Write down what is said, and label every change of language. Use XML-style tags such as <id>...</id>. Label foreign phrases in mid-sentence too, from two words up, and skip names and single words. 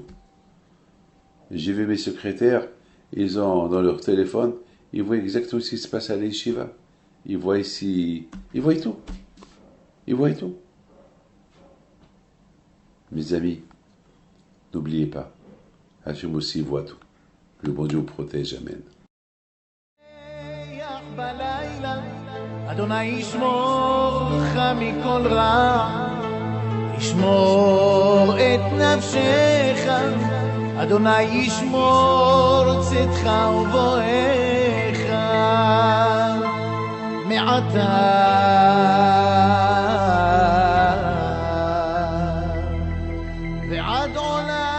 <fr>J'ai vu mes secrétaires, ils ont dans leur téléphone, ils voient exactement ce qui se passe à l'Yeshiva. Ils voient ici, ils voient tout. Ils voient tout. Mes amis, n'oubliez pas, Hachem aussi voit tout. Le bon Dieu vous protège, Amen.</fr> <he>אדוני ישמור לך מכל רע, ישמור את נפשך, אדוני ישמור צאתך ובואך, מעתה ועד עולם.</he>